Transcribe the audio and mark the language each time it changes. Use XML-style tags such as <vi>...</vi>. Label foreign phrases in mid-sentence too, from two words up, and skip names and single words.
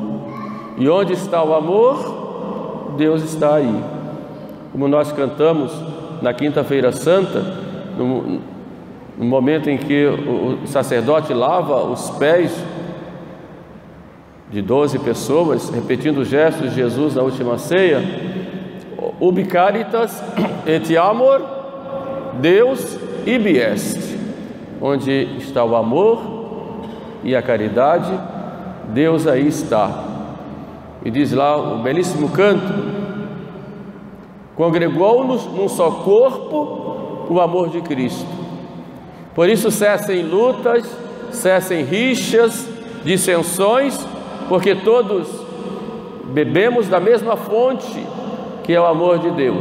<pt>E onde está o amor, Deus está aí. Como nós cantamos na Quinta-feira Santa, no momento em que o sacerdote lava os pés de 12 pessoas, repetindo os gestos de Jesus na última ceia:</pt> <la>ubi caritas et amor, Deus ibi est.</la> <pt>Onde está o amor e a caridade, Deus aí está. E diz lá o belíssimo canto: congregou-nos num só corpo o amor de Cristo. Por isso cessem lutas, cessem rixas, dissensões, porque todos bebemos da mesma fonte, que é o amor de Deus.</pt>